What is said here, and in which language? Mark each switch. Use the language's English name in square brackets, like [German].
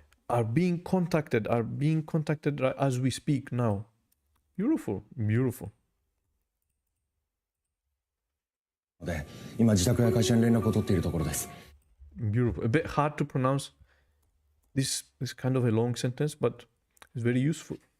[English] are being contacted as we speak now. Beautiful. [Japanese] で、今自宅や会社に連絡を取っているところです。 [English] Beautiful. A bit hard to pronounce this kind of a long sentence, but it's very useful.